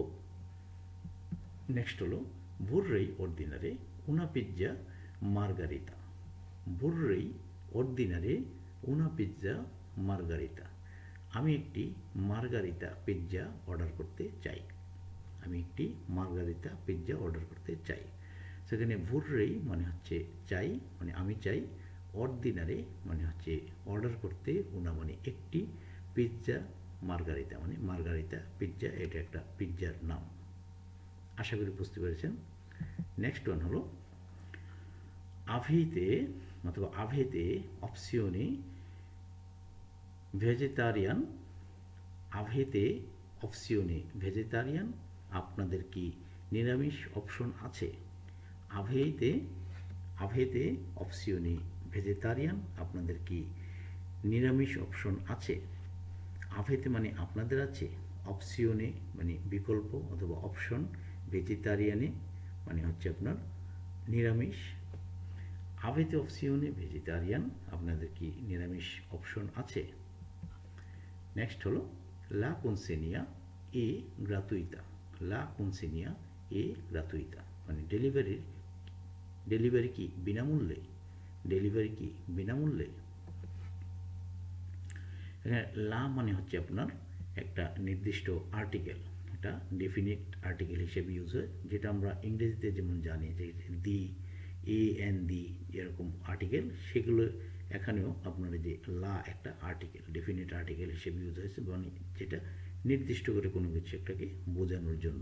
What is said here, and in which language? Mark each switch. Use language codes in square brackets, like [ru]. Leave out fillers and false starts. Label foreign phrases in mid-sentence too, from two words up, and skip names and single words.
[bn] নেক্সট হলো [it] vorrei ordinare una pizza margherita, vorrei ordinare una pizza margherita, [bn] আমি একটি মার্গারিতা পিৎজা অর্ডার করতে চাই, আমি একটি মার্গারিতা পিৎজা অর্ডার করতে চাই। সেখানে vorrei মানে হচ্ছে চাই, মানে আমি চাই, অর্ডিনারে মানে হচ্ছে অর্ডার করতে, una মানে একটি, পিৎজা মার্গারিতা মানে মার্গারিতা পিৎজা, এটা একটা পিৎজার নাম। আশা করি বুঝতে পেরেছেন। [en] Next one [it] হলো avete অথবা avete opzione vegetarian, avete opzione vegetarian, [bn] আপনাদের কি নিরামিষ অপশন আছে। [it] avete opzione vegetarian, [bn] আপনাদের কি নিরামিষ অপশন আছে। avete মানে আপনাদের আছে, opzione মানে বিকল্প অথবা অপশন, ভেজিটারিয়ানে মানে হচ্ছে আপনার নিরামিষ। [it] avete opzione vegetarian, [bn] আপনাদের কি নিরামিষ অপশন আছে। নেক্সট হলো [it] la consegna è gratuita, la consegna è gratuita [bn] মানে ডেলিভারি কি বিনামূল্যে, ডেলিভারি কি বিনামূল্যে। এখানে লা মানে হচ্ছে আপনার একটা নির্দিষ্ট আর্টিকেল, এটা [en] definite article [bn] হিসেবে ইউজ হয়, যেটা আমরা ইংরেজিতে যেমন জানি যে দি, [en] a an the [bn] এরকম আর্টিকেল, সেগুলো এখানেও আপনার যে লা একটা আর্টিকেল, [en] definite article [bn] হিসেবে ইউজ হয়েছে, মানে যেটা নির্দিষ্ট করে কোনো কিছু একটাকে বোঝানোর জন্য।